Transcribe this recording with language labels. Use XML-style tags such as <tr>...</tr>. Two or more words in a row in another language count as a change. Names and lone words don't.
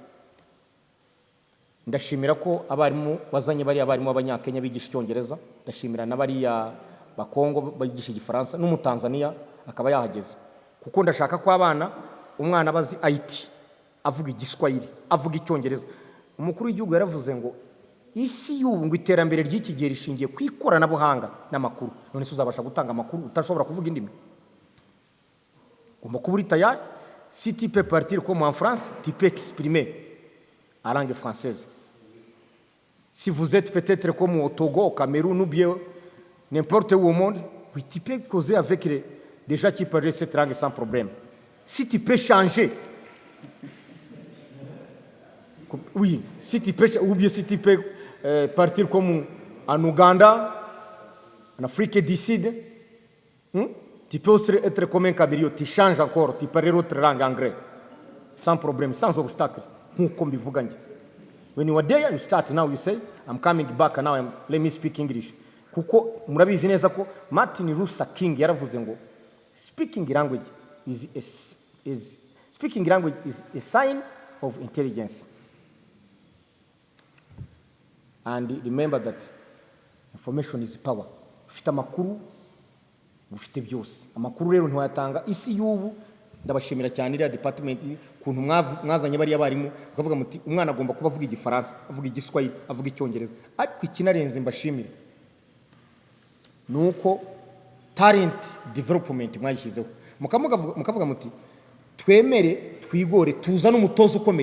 <rw>Ndashimira ko abarimu wazanye bari abarimu b'Abanyakenya bigisha Icyongereza, ndashimira n'abariya Bakongo bagisha Igifaransa, n'Umutanzania akaba yahageze, kuko ndashaka ko abana umwana abazi IT avuga Igiswahili, avuga Icyongereza. Umukuru w'igihugu yaravuze ngo isi y'ubu ngo iterambere ry'iki gihe rishingiye ku ikoranabuhanga n'amakuru. None se uzabasha gutanga amakuru utashobora kuvuga indimi? Ugomba kuba uri tayari.</rw> <fr>Si tu peux partir comme en France, tu peux exprimer en langue française. Si vous êtes peut-être comme au Togo, au Cameroun ou bien n'importe où au monde, oui, tu peux causer avec des gens qui parlent cette langue sans problème. Si tu peux changer, oui, si tu peux, ou bien si tu peux partir comme en Ouganda, en Afrique du Sud, tu peux aussi être comme un Kabylie, tu changes encore, tu parles autre langue anglais, sans problème, sans obstacle.</fr> <en>When you are there, you start now, you say, I'm coming back and now let me speak English.</en> <rw>Kuko murabizi neza ko Martin Luther King yaravuze ngo</rw> <en>speaking language is a sign of intelligence. And remember that information is power.</en> <rw>Ufite amakuru, ufite byose. Amakuru rero ntiwayatanga. Isi y'ubu ndabashimira cyane iriya department kuntu mwazanye bari abarimu bakavuga muti umwana agomba kuba avuga Igifaransa, avuga Igiswahili, avuga Icyongereza. Ariko ikinarenze mbashimira nuko</rw> <en>talent development</en> <rw>mwayishyizeho, mukavuga muti twemere twigore tuzana umutoza ukomeye.</rw>